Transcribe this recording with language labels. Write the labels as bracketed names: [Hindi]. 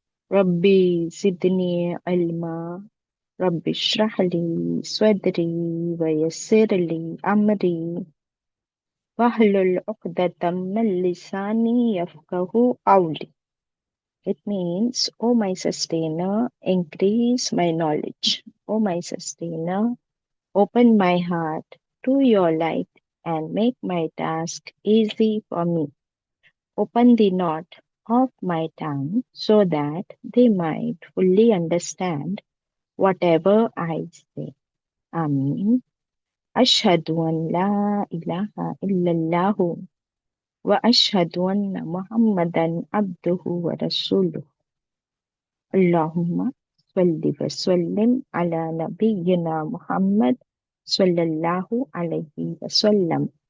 [Arabic] ربی زدنی علما، رب اشرح لی صدری ویسر لی امری وَاحْلُلْ عُقْدَةً مِّن لِّسَانِي يَفْقَهُوا قَوْلِي۔ [English] It means, O my sustainer, increase my knowledge. O my sustainer, open my heart to your light and make my task easy for me. Open the knot of my tongue so that they might fully understand whatever I say. [Arabic] Ameen. Ashhadu an la ilaha illallah وَأَشْهَدُ أَنَّ مُحَمَّدًا عَبْدُهُ وَرَسُولُهُ۔ اللهم صل وسلم على نبينا محمد صلی اللہ علیہ وسلم۔